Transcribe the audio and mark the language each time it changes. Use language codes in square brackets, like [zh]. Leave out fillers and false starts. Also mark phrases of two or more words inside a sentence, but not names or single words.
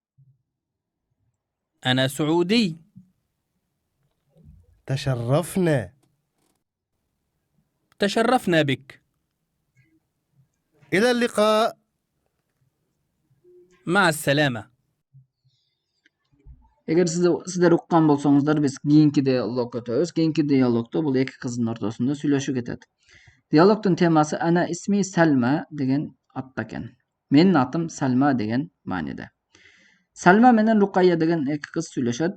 [ar] أنا سعودي. تشرفنا. تشرفنا بك. إلى اللقاء. مع السلامة. [ky] Эгер сиздер уккан болсоңуздар, биз кийинки диалогго өтөбүз. Кийинки диалогдо бул эки кыздын ортосунда сүйлөшүү кетет. Диалогдун темасы [ar] أنا اسمي [ky] Салма деген атта экен. Менин атым Салма деген мааниде. Салма менен Рукайя деген эки кыз сүйлөшөт.